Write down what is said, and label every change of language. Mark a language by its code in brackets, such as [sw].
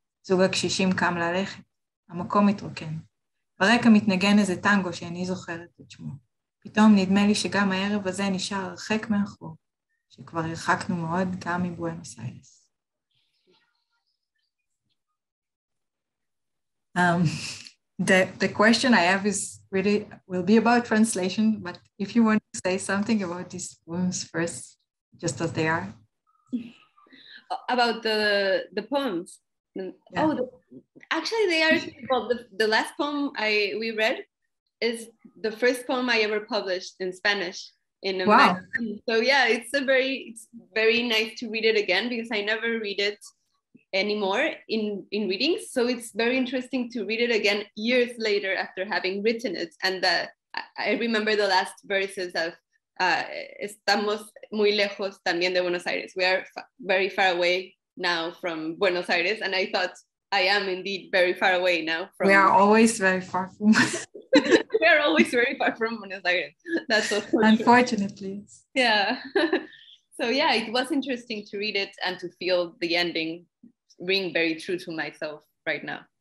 [he] זוג הקשישים קם ללכת. המקום מתרוקן. ברקע מתנגן איזה טנגו שאיני זוכרת את שמו. פתאום נדמה לי שגם הערב הזה נשאר הרחק מאחור, שכבר הרחקנו מאוד גם מבואנוס איירס. [en] The question I have is really will be about translation, but if you want to say something about these poems first, just as they are. About the poems. Yeah. Oh, actually they are, well, the last poem we read is the first poem I ever published in Spanish in a magazine. So yeah, it's very nice to read it again because I never read it anymore in readings. So it's very interesting to read it again years later after having written it. And I remember the last verses of [es] estamos muy lejos también de Buenos Aires. [en] We are very far away now from Buenos Aires, and I thought I am indeed very far away now from. We are always very far from. We are always very far from Buenos Aires. That's so unfortunately. Yeah. So yeah, it was interesting to read it and to feel the ending ring very true to myself right now.